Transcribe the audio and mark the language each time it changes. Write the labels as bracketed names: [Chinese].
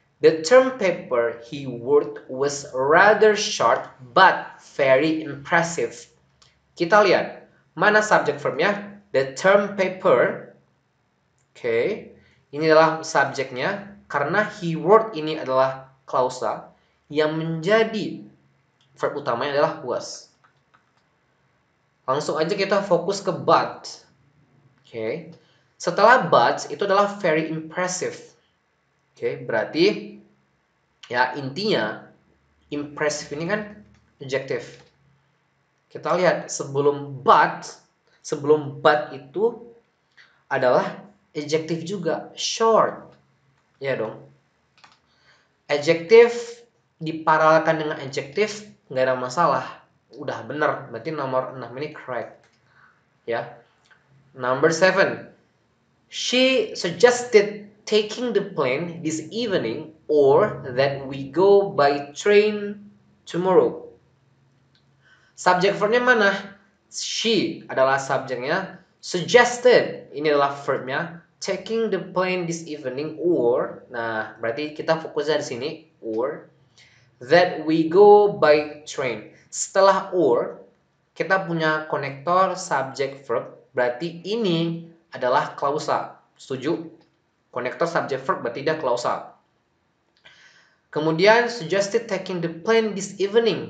[English] The term paper he wrote was rather short but very impressive. [Indonesian] Kita lihat, mana subjek verbnya? [English] The term paper. [Indonesian] Oke, ini adalah subjeknya. Karena he wrote ini adalah klausa. Yang menjadi verb utamanya adalah was. Langsung aja kita fokus ke but. Oke. Setelah but itu adalah very impressive. Oke, berarti ya intinya impressive ini kan adjective. Kita lihat sebelum but itu adalah adjective juga, short. Ya dong. Adjective diparalelkan dengan adjective nggak ada masalah. Udah bener, berarti nomor 6 ini correct. Ya. Number 7. [English] She suggested taking the plane this evening or that we go by train tomorrow. [Indonesian] Subjek verbnya mana? She adalah subjeknya. Suggested ini adalah verbnya. [English] Taking the plane this evening or, [Indonesian] nah berarti kita fokusnya di sini or [English] that we go by train. [Indonesian] Setelah or kita punya konektor subjek verb, berarti ini adalah klausa. Setuju? Konektor subjek verb berarti dia klausa. Kemudian [English] suggested taking the plane this evening.